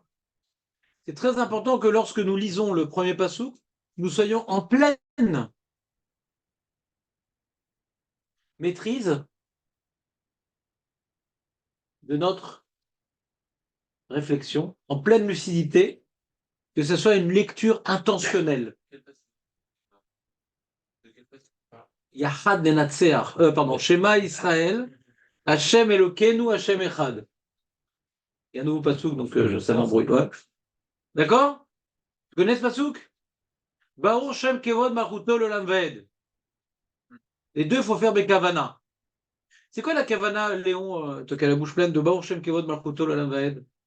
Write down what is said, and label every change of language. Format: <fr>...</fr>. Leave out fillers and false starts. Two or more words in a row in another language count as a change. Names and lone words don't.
<fr>C'est très important que lorsque nous lisons le premier pasuk, nous soyons en pleine maîtrise de notre réflexion, en pleine lucidité, que ce soit une lecture intentionnelle.</fr> <he>יחד ננצח, pardon, שמע ישראל השם אלוקינו השם אחד.</he> <fr>Il y a un nouveau pasuk, donc ça m'embrouille. Ouais. D'accord? Tu connais ce pasuk?</fr> <he>ברוך שם כבוד מלכותו לעולם ועד.</he> <fr>Les deux, il faut faire Bekavana. C'est quoi la Kavana, Léon, toi qui as la bouche pleine de</fr> <he>ברוך שם כבוד מלכותו לעולם ועד?</he>